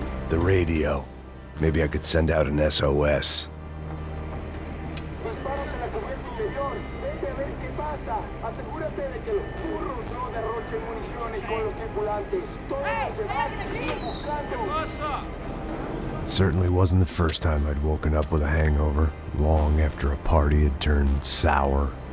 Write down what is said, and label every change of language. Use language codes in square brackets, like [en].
[en] The radio. Maybe I could send out an SOS. [es] Vete a ver qué pasa. Asegúrate de que los burros no derrochen municiones con los tripulantes. Todos los demás siguen buscando. [en] It certainly wasn't the first time I'd woken up with a hangover, long after a party had turned sour.